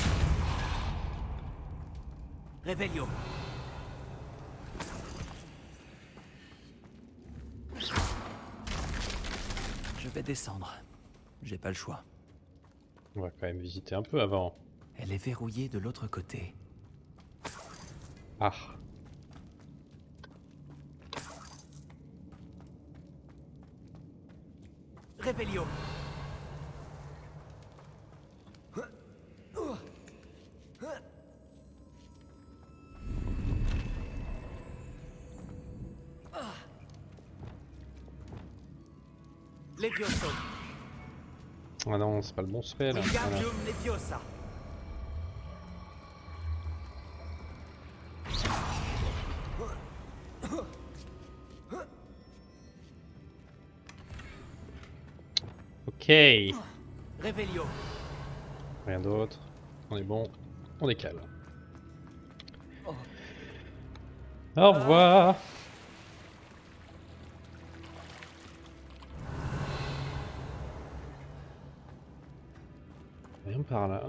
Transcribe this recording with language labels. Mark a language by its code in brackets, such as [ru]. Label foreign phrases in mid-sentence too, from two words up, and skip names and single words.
[fr] Revelio. Je vais descendre. J'ai pas le choix. On va quand même visiter un peu avant. Elle est verrouillée de l'autre côté. Ah. Revelio. Levioso. Ah non, c'est pas le bon spell. Voilà. Wingardium Leviosa. Ok. Revelio. Rien d'autre. On est bon. On décale. Au revoir. Rien par là.